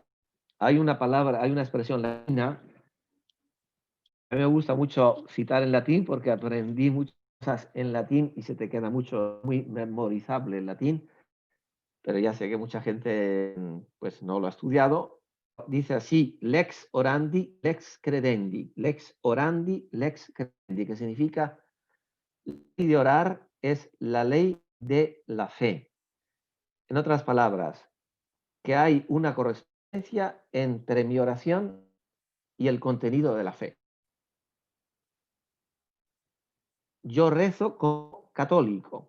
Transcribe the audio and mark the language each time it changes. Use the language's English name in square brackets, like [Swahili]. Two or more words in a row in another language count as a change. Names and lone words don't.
[Spanish] Hay una palabra, hay una expresión latina. A mí me gusta mucho citar en latín porque aprendí muchas cosas en latín y se te queda mucho, muy memorizable el latín, pero ya sé que mucha gente pues no lo ha estudiado. Dice así, [Latin] lex orandi, lex credendi, lex orandi, lex credendi, [Spanish] que significa la ley de orar es la ley de la fe. En otras palabras, que hay una correspondencia entre mi oración y el contenido de la fe. Yo rezo como católico.